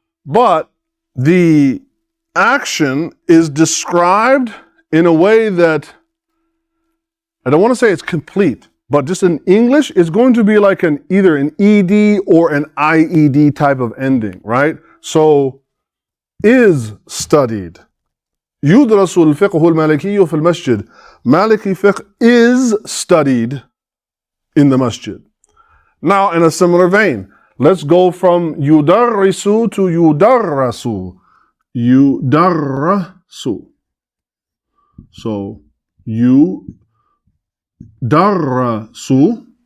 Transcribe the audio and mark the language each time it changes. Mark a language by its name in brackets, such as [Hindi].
[English] But the action is described in a way that, I don't want to say it's complete, but just in English, it's going to be like either an ED or an IED type of ending, right? So, is studied. [Arabic] يدرس الفقه المالكي في المسجد. [English] Maliki fiqh is studied in the masjid. Now, in a similar vein, let's go from yudarrisu to yudarrasu. Yudarrasu. So, yudarrasu.